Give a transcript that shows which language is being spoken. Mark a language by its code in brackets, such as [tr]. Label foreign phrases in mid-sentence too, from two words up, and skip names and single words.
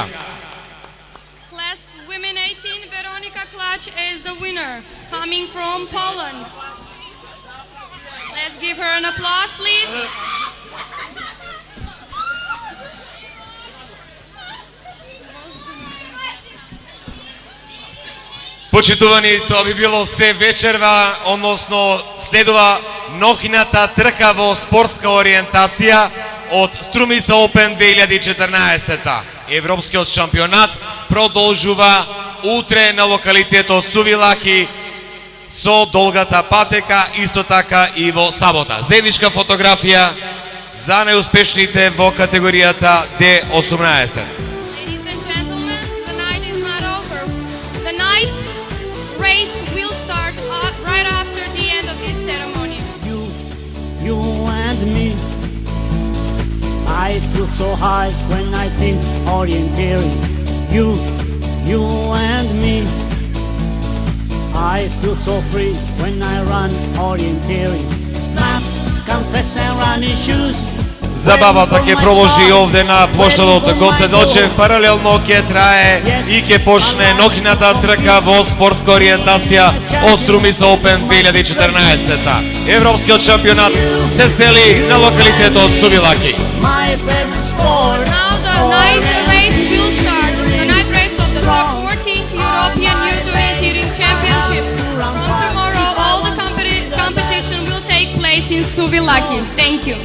[en] Class Women 18, Weronika Klacz is the winner, coming from Poland. Let's give her an applause, please. [mk] Почитувани, тоа би било се вечерва, односно следува нохината трка во спортска ориентација од Струмица Open 2014. Европскиот шампионат продолжува утре на локалитетот Сувилаки со долгата патека, исто така и во сабота. Заедничка фотографија за најуспешните во категоријата D18. [en] Ladies and gentlemen, the night is not over. The night race will start right after the end of this ceremony. You and me. I feel so high when I think orienteering. You and me. I feel so free when I run orienteering. Map, confess and running shoes. [mk] Забавата ќе продолжи овде на плоштадот Гоце Делчев, паралелно ќе трае и ќе почне нохината трка во спортска ориентација од Струмица Open 2014. Европскиот шампионат се сели на локалитетот Сувилаки. [en] Now the night race will start. The night race of the 14th European Youth Orienteering Championship. From tomorrow, all the competition will take place in Suvilaki. Thank you.